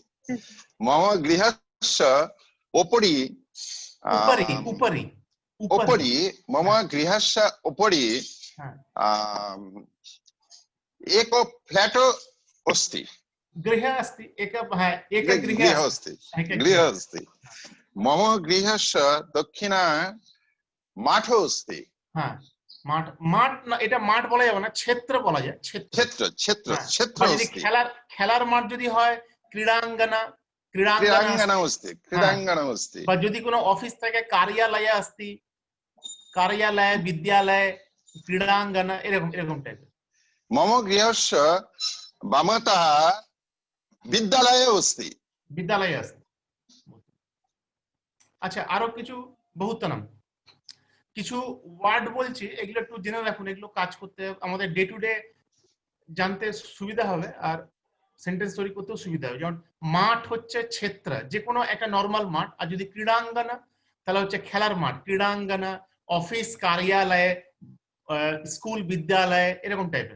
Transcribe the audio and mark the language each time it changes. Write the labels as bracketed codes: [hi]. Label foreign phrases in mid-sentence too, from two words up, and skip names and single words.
[sa] मम गृहस्य उपरि मम गृहस्य उपरि एक फ्लैट अस्ति। गृह अस्ति एक गृह अस्ति। मम गृहस्य दक्षिणे माठो अस्ति। [bn] हाँ মাঠ না এটা মাঠ বলা যাবে না, ক্ষেত্র বলা যায়। [sa] ক্ষেত্র अस्ति। [bn] খেলার মাঠ যদি হয় ক্রীড়াঙ্গনা [sa] अस्ति। [bn] বা যদি কোনো অফিস থাকে [sa] কার্যালয় अस्ति, [bn] কার্যালয় বিদ্যালয় ক্রীড়াঙ্গনা এরকম টাইপের। [sa] मम गृहस्य वामतः বিদ্যালয় अस्ति। [bn] আচ্ছা আরো কিছু বহুতনম কিছু ওয়ার্ড বলছি, এগুলো একটু জেনে রাখুন, এগুলো কাজ করতে আমাদের [en] day to day [bn] জানতে সুবিধা হবে আর সেন্টেন্স তৈরি করতেও সুবিধা হবে। যেমন মাঠ হচ্ছে ক্ষেত্র, যে কোনো একটা নর্মাল মাঠ, আর যদি ক্রীড়াঙ্গনা তাহলে হচ্ছে খেলার মাঠ, ক্রীড়াঙ্গনা, অফিস কার্যালয়, স্কুল বিদ্যালয় এরকম টাইপের।